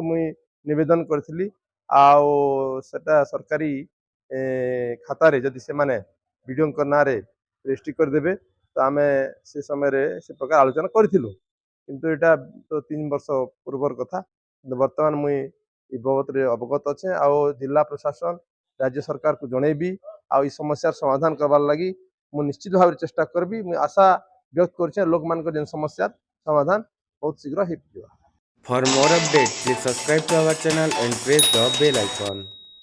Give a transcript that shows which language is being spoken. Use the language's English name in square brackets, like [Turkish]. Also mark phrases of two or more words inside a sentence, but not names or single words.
[Odia] ମୁଇଁ ନିବେଦନ କରିଥିଲି ଆଉ ସେଟା ସରକାରୀ ଖାତାରେ ଯଦି ସେମାନେ ବିଡ଼ିଓଙ୍କ ନାଁରେ ରେଜିଷ୍ଟ୍ରି କରିଦେବେ ତ ଆମେ ସେ ସମୟରେ ସେ ପ୍ରକାର ଆଲୋଚନା କରିଥିଲୁ କିନ୍ତୁ ଏଇଟା ତ 3 ବର୍ଷ ପୂର୍ବର କଥା କିନ୍ତୁ ବର୍ତ୍ତମାନ ମୁଇଁ ଏ ବାବଦରେ ଅବଗତ ଅଛେ ଆଉ ଜିଲ୍ଲା ପ୍ରଶାସନ ରାଜ୍ୟ ସରକାରକୁ ଜଣେଇବି ଆଉ এই ସମସ୍ୟାର ସମାଧାନ କରିବାର ଲାଗି ମୁଁ ନିଶ୍ଚିତ ଭାବରେ ଚେଷ୍ଟା କରିବି ମୁଁ ଆଶା ବ୍ୟକ୍ତ କରୁଛେ ଲୋକମାନଙ୍କର ଯେନ୍ ସମସ୍ୟାର ସମାଧାନ ବହୁତ ଶୀଘ୍ର ହେଇଯିବ। [English] For more updates, please subscribe to our channel and press the bell icon.